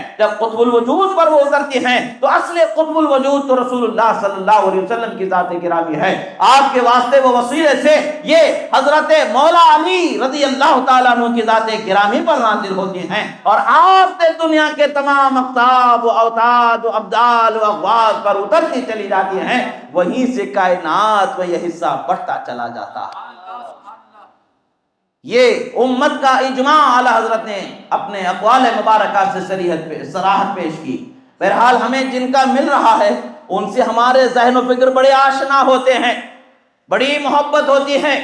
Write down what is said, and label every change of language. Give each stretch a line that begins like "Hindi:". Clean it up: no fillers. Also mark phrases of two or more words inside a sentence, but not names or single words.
Urdu: جب قطب الوجود پر وہ اترتی ہیں تو اصل قطب الوجود تو رسول اللہ
Arabic: صلی اللہ علیہ وسلم
Urdu: کی ذات گرامی ہے۔ آپ کے واسطے وہ وسیلے سے یہ حضرت مولا علی
Arabic: رضی اللہ تعالیٰ عنہ
Urdu: کی ذات گرامی پر نازل ہوتی ہیں، اور آپ سے دنیا کے تمام اقطاب و اوتاد و ابدال و اغواز پر اترتی چلی جاتی ہیں، وہیں سے کائنات میں یہ حصہ بڑھتا چلا جاتا ہے۔ یہ امت کا اجماع اعلیٰ حضرت نے اپنے اقوال مبارکہ سے صراحت پیش کی۔ بہرحال ہمیں جن کا مل رہا ہے ان سے ہمارے ذہن و فکر بڑے آشنا ہوتے ہیں، بڑی محبت ہوتی ہے۔